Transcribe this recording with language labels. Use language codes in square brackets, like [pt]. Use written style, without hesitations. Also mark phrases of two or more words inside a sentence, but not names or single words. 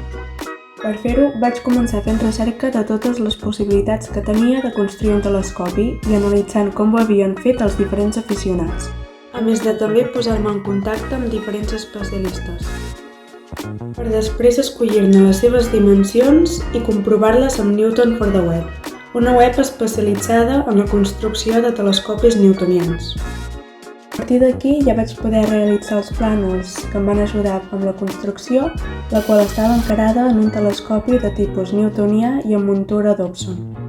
[ca] Per fer-ho, vaig començar fent recerca de totes les possibilitats que tenia de construir un telescopi i analitzant com ho havien fet els diferents aficionats. A més de també posar-me en contacte amb diferents especialistes, per després escollir-ne les seves dimensions i comprovar-les amb Newton for the Web, una web especialitzada en la construcció de telescopis newtonians. A partir d'aquí ja vaig poder realitzar els plànols que em van ajudar amb la construcció, la qual estava encarada en un telescopi de tipus newtonià i amb muntura Dobson.